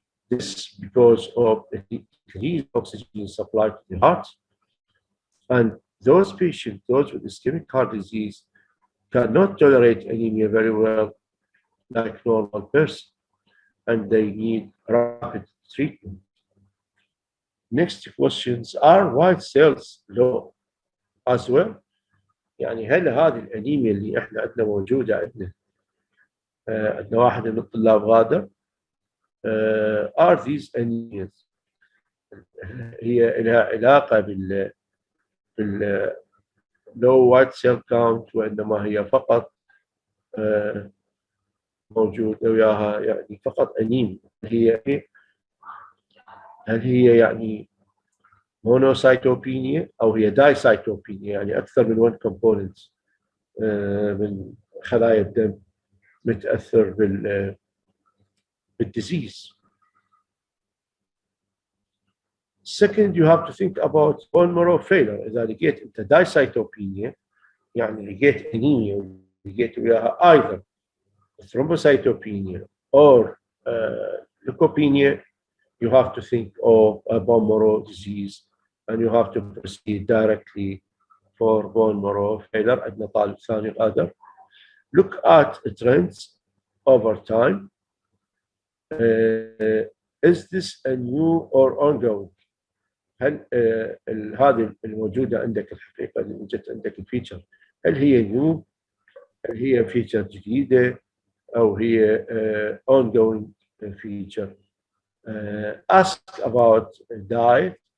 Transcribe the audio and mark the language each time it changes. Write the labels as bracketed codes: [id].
[en] This is because of the decreased oxygen supply to the heart. And those patients, those with ischemic heart disease, cannot tolerate anemia very well like normal person, and they need rapid treatment. Next questions, are white cells low as well؟ [ar] يعني هل هذه الانيميا اللي احنا عندنا موجوده عندنا واحد من الطلاب غادر، [en] are these anemias [ar] هي لها علاقه بال [en] low white cell count، [ar] وانما هي فقط موجوده وياها يعني فقط انيميا؟ هل هي يعني مونوسايتوبينيا او هي دايسايتوبينيا، يعني اكثر من [en] one component [ar] من خلايا الدم متاثر بالديزيز. [en] Second, you have to think about bone marrow failure. [ar] إذا لقيت أنت دايسايتوبينيا يعني لقيت أنيميا ولقيت وياها [en] either thrombocytopenia or leukopenia, you have to think of a bone marrow disease and you have to proceed directly for bone marrow failure. [ar] عندنا طالب ثاني غادر. [en] Look at trends over time. Is this a new or ongoing? [ar] هل هذه الموجودة عندك الحقيقة اللي وجدت عندك الفيتشر هل هي نيو؟ هل هي فيتشر جديدة أو هي [en] ongoing feature؟ ask about diet.